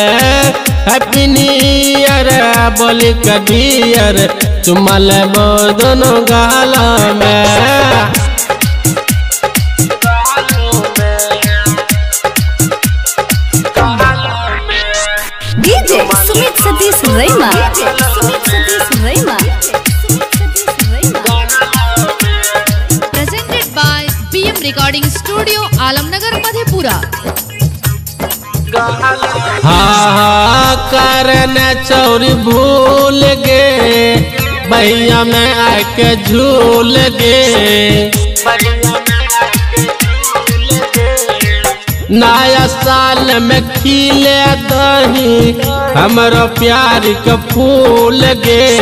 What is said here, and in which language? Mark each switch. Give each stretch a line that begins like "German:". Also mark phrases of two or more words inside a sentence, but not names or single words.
English: Happy New Year
Maithili: बोली का डियर चुम्मा लेबो दोनों गाल में।
English: DJ Sumit Satish Raima. Presented by PM Recording Studio, Alamnagar, Madhepura.
Maithili: हाँ करन चोरी भूल गे भैया में आके झूल गे। नया साल में खिले दही हमारा प्यार का फूल गे।